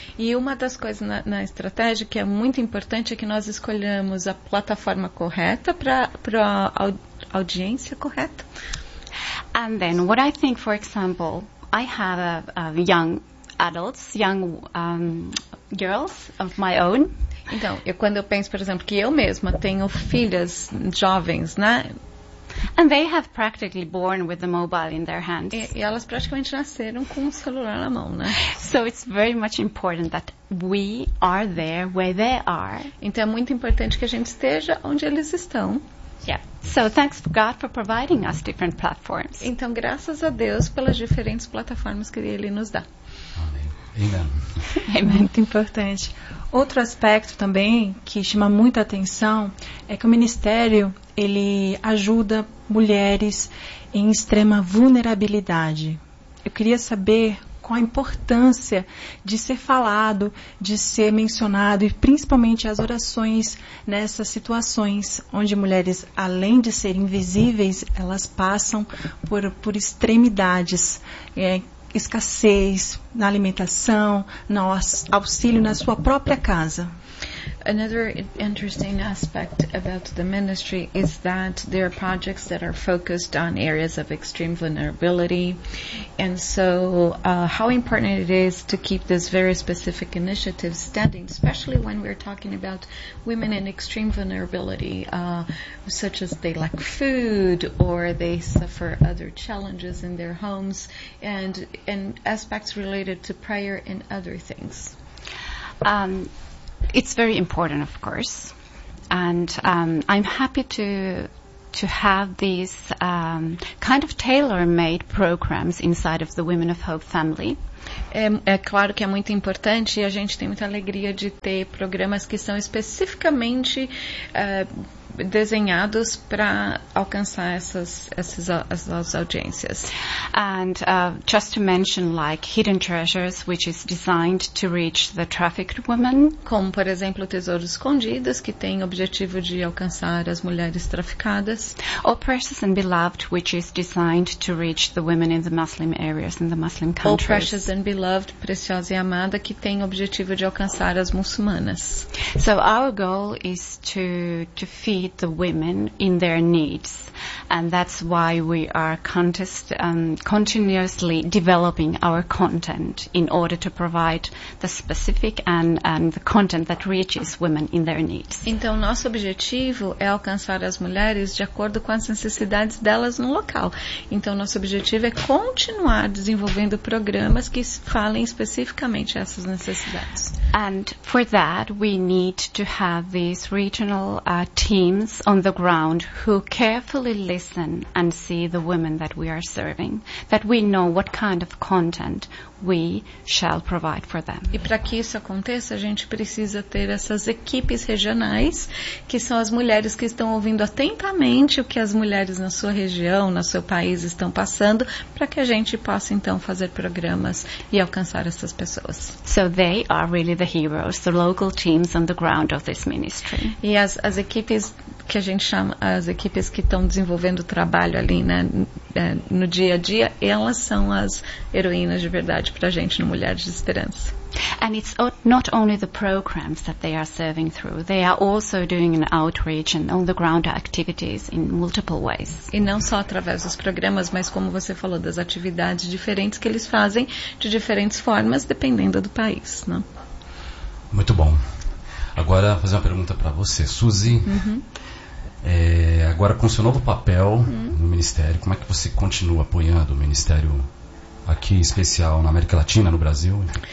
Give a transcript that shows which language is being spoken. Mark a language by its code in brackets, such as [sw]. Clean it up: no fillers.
[pt] E uma das coisas na estratégia que é muito importante é que nós escolhamos a plataforma correta para a audiência correta. [en] And then, what I think, for example, I have a young adults, young girls of my own. [pt] Então, quando eu penso, por exemplo, que eu mesma tenho filhas jovens, né? [en] And they have practically born with the mobile in their hands. [pt] E elas praticamente nasceram com o celular na mão, né? [en] So it's very much important that we are there where they are. [pt] Então é muito importante que a gente esteja onde eles estão. [en] Yeah. So thanks for God for providing us different platforms. [pt] Então graças a Deus pelas diferentes plataformas que Ele nos dá. Amém. É muito importante. Outro aspecto também que chama muita atenção é que o ministério, ele ajuda mulheres em extrema vulnerabilidade. Eu queria saber qual a importância de ser falado, de ser mencionado e principalmente as orações nessas situações onde mulheres, além de serem invisíveis, elas passam por extremidades, escassez na alimentação, no auxílio na sua própria casa. [en] Another interesting aspect about the ministry is that there are projects that are focused on areas of extreme vulnerability. And so how important it is to keep this very specific initiative standing, especially when we're talking about women in extreme vulnerability, such as they lack food or they suffer other challenges in their homes, and aspects related to prayer and other things. It's very important, of course. And I'm happy to have these kind of tailor-made programs inside of the Women of Hope family. [pt] É claro que é muito importante e a gente tem muita alegria de ter programas que são especificamente desenhados para alcançar essas audiências. [en] And just to mention, like Hidden Treasures, which is designed to reach the trafficked women. [pt] Como, por exemplo, Tesouros Escondidos, que tem o objetivo de alcançar as mulheres traficadas. [en] Or Precious and Beloved, which is designed to reach the women in the Muslim areas, in the Muslim countries. [pt] Or Precious and Beloved, Preciosa e Amada, que tem o objetivo de alcançar as muçulmanas. [en] So our goal is to feed the women in their needs, and that's why we are continuously developing our content in order to provide the specific and the content that reaches women in their needs. [pt] Então, nosso objetivo é alcançar as mulheres de acordo com as necessidades delas no local. Então, nosso objetivo é continuar desenvolvendo programas que falem especificamente essas necessidades. [en] And for that, we need to have these regional teams on the ground who carefully listen and see the women that we are serving, that we know what kind of content we shall provide for them. [pt] E para que isso aconteça, a gente precisa ter essas equipes regionais, que são as mulheres que estão ouvindo atentamente o que as mulheres na sua região, no seu país estão passando, para que a gente possa então fazer programas e alcançar essas pessoas. [en] So they are really the heroes, the local teams on the ground of this ministry. [pt] E as equipes que a gente chama, as equipes que estão desenvolvendo o trabalho ali, né, no dia a dia, elas são as heroínas de verdade para a gente no Mulheres de Esperança. [en] And it's not only the programs that they are serving through. They are also doing an outreach and on-the-ground activities in multiple ways. [pt] E não só através dos programas, mas como você falou, das atividades diferentes que eles fazem de diferentes formas, dependendo do país, né? Muito bom. Agora, vou fazer uma pergunta para você, Suzy. Uhum. Agora, com seu novo papel no Ministério, como é que você continua apoiando o Ministério aqui, especial na América Latina, no Brasil?